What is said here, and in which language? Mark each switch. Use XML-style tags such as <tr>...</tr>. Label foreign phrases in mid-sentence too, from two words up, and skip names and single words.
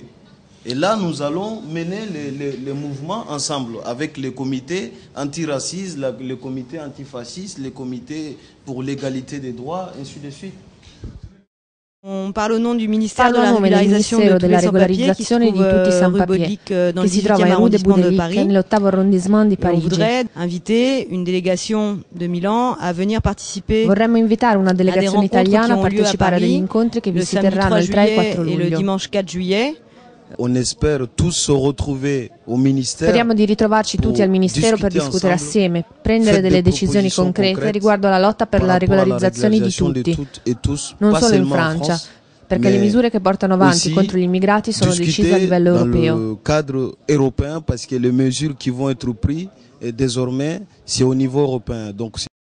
<fr>Et là, nous allons mener les mouvements ensemble avec les comités antiracistes, le comité antifasciste, les comités pour l'égalité des droits, ainsi de suite. On parle au nom du ministère de la régularisation de tous les sans-papiers qui se trouve rue Baudelich dans le 18e arrondissement de Paris. On voudrait inviter une délégation de Milan à venir participer</fr> <it>Vorremmo invitare una</it> <fr>à des</fr> <it>delegazione</it> <fr>rencontres qui</fr> <it>italiana a</it> <fr>ont lieu à</fr> <it>partecipare a degli</it> <fr>Paris</fr> <it>incontri che vi</it> <fr>le</fr> <it>si</it> <fr>samedi</fr> <it>terranno</it> <fr>3</fr> <it>il 3 e</it> <fr>juillet</fr> <it>4</it> <fr>et le</fr> <it>luglio.</it> <fr>dimanche 4 juillet. On espère tous se retrouver au ministère.</fr> <it>Speriamo di ritrovarci tutti al Ministero per discutere assieme, prendere delle decisioni concrete riguardo alla lotta per la regolarizzazione di tutti, non solo in Francia, perché le misure che portano avanti contro gli immigrati sono decise a livello europeo.</it> <fr>Dans le cadre européen, parce que les mesures qui vont être prises désormais, c'est au niveau européen. Donc</fr>